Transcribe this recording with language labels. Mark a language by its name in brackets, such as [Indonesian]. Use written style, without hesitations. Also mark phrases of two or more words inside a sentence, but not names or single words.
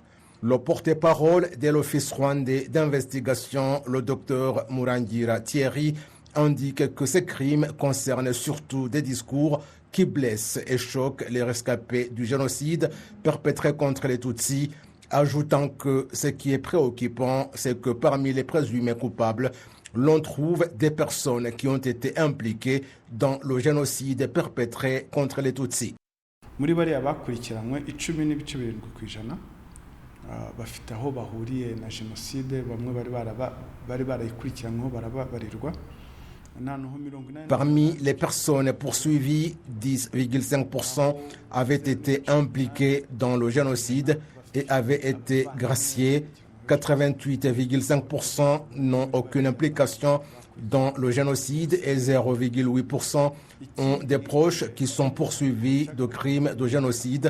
[French] Le porte-parole de l'Office rwandais d'investigation, le docteur Murangira Thierry, indique que ces crimes concernent surtout des discours qui blessent et choquent les rescapés du génocide perpétré contre les Tutsis, ajoutant que ce qui est préoccupant, c'est que parmi les présumés coupables, l'on trouve des personnes qui ont été impliquées dans le génocide perpétré contre les Tutsis. [Kinyarwanda] Muri bariya bakurikiranywe 10.7% bafite aho bahuriye na jenoside, bamwe bari barayikurikiranyweho barababarirwa. [French] Parmi les personnes poursuivies, 10,5% avaient été impliquées dans le génocide et avaient été graciés. 88,5% n'ont aucune implication dans le génocide et 0,8% ont des proches qui sont poursuivis de crimes de génocide.